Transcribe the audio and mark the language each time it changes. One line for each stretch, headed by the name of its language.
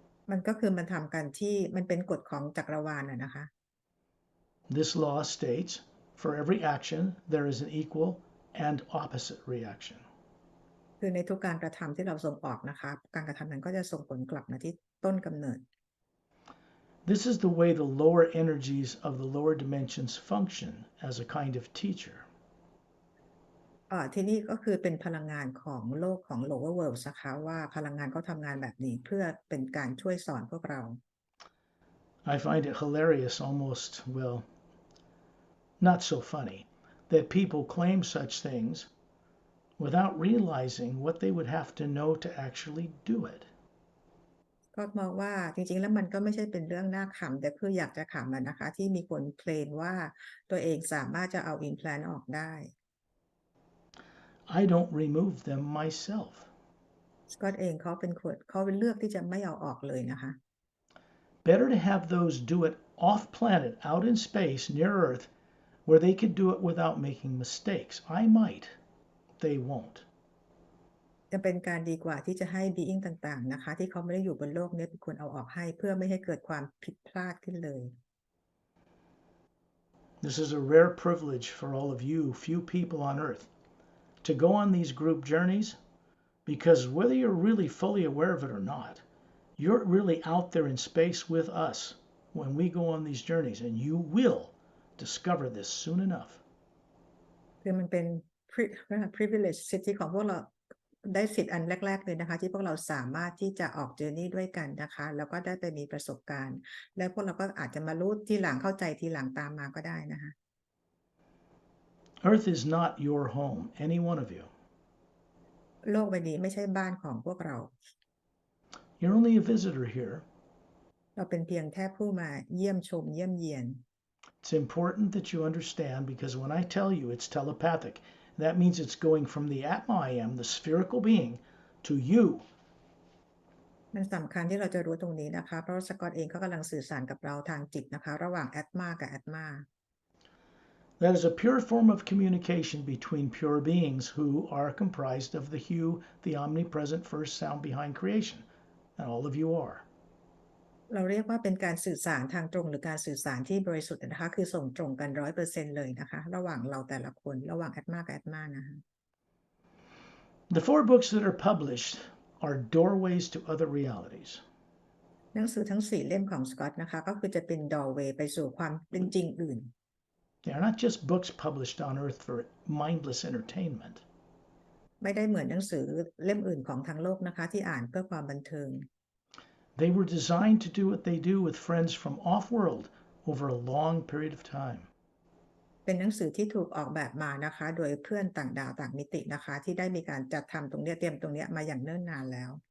Thai: มันก็คือมันทำกันที่มันเป็นกฎของจักรวาลนะคะ
English: This law states, for every action, there is an equal and opposite reaction.
Thai: คือในทุกการกระทำที่เราส่งออกนะคะการกระทำนั้นก็จะส่งผลกลับมาที่ต้นกำเนิด
English: This is the way the lower energies of the lower dimensions function as a kind of teacher.
Thai: ที่นี่ก็คือเป็นพลังงานของโลกของ
English: lower world
Thai: นะคะว่าพลังงานเขาทำงานแบบนี้เพื่อเป็นการช่วยสอนพวกเรา
English: I find it hilarious, almost, well, not so funny, that people claim such things without realizing what they would have to know to actually do it.
Thai: ก็มองว่าจริงๆแล้วมันก็ไม่ใช่เป็นเรื่องน่าขำแต่คืออยากจะขำนะคะที่มีคนเคลมว่าตัวเองสามารถจะเอา implant ออกได้
English: I don't remove them myself.
Thai: สกอตเองเขาเป็นคนเขาเลือกที่จะไม่เอาออกเลยนะคะ
English: Better to have those do it off planet, out in space, near Earth, where they could do it without making mistakes. I might. They won't.
Thai: จะเป็นการดีกว่าที่จะให้ being ต่างๆนะคะที่เขาไม่ได้อยู่บนโลกนี้เป็นคนเอาออกให้เพื่อไม่ให้เกิดความผิดพลาดขึ้นเลย
English: This is a rare privilege for all of you, few people on Earth, to go on these group journeys because whether you're really fully aware of it or not, you're really out there in space with us when we go on these journeys, and you will discover this soon enough.
Thai: คือมันเป็น privilege สิทธิของพวกเราได้สิทธิ์อันแรกๆเลยนะคะที่พวกเราสามารถที่จะออก journey ด้วยกันนะคะแล้วก็ได้ไปมีประสบการณ์แล้วพวกเราก็อาจจะมารู้ทีหลังเข้าใจทีหลังตามมาก็ได้นะคะ
English: Earth is not your home, any one of you.
Thai: โลกใบนี้ไม่ใช่บ้านของพวกเรา
English: You're only a visitor here.
Thai: เราเป็นเพียงแค่ผู้มาเยี่ยมชมเยี่ยมเยียน
English: It's important that you understand because when I tell you it's telepathic, that means it's going from the Atma I am, the spherical being, to you.
Thai: มันสำคัญที่เราจะรู้ตรงนี้นะคะเพราะสกอตเองเขากำลังสื่อสารกับเราทางจิตนะคะระหว่างแอตมากับแอตมา
English: That is a pure form of communication between pure beings who are comprised of the Hu, the omnipresent first sound behind creation, and all of you are.
Thai: เราเรียกว่าเป็นการสื่อสารทางตรงหรือการสื่อสารที่บริสุทธิ์นะคะคือส่งตรงกัน100%เลยนะคะระหว่างเราแต่ละคนระหว่างแอตมากับแอตมานะคะ
English: The 4 books that are published are doorways to other realities.
Thai: หนังสือทั้ง4เล่มของสกอตนะคะก็คือจะเป็น doorway ไปสู่ความเป็นจริงอื่น
English: They are not just books published on Earth for mindless entertainment.
Thai: ไม่ได้เหมือนหนังสือเล่มอื่นของทางโลกนะคะที่อ่านเพื่อความบันเทิง
English: They were designed to do what they do with friends from off-world over a long period of time.
Thai: เป็นหนังสือที่ถูกออกแบบมานะคะโดยเพื่อนต่างดาวต่างมิตินะคะที่ได้มีการจัดทำตรงนี้เตรียมตรงนี้มาอย่างเนิ่นนานแล้ว